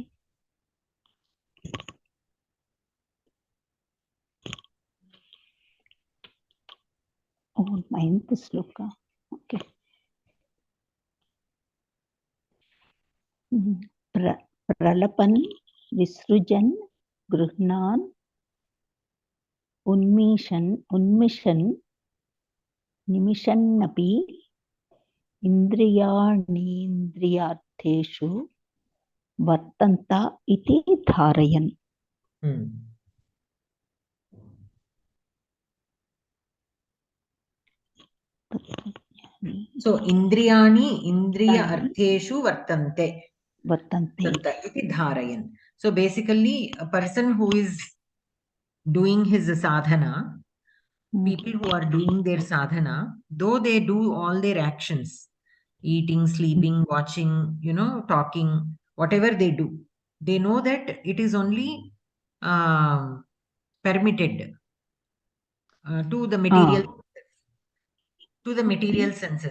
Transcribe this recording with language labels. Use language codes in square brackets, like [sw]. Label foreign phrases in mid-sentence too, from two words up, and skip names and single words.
[en] ninth shloka. okay. [sa] ప్రలపన్ विसृजन् गृह्णान् उन्मिषन् निमिषन्नपि इन्द्रियाणीन्द्रियार्थेषु वर्तन्त इति धारयन्. So इन्द्रियाणि इन्द्रिय अर्थेषु वर्तन्ते इति धारयन्. [en] So basically a person who is doing his sadhana, people who are doing their sadhana, though they do all their actions, eating, sleeping, watching, talking, whatever they do, they know that it is only permitted to the material senses.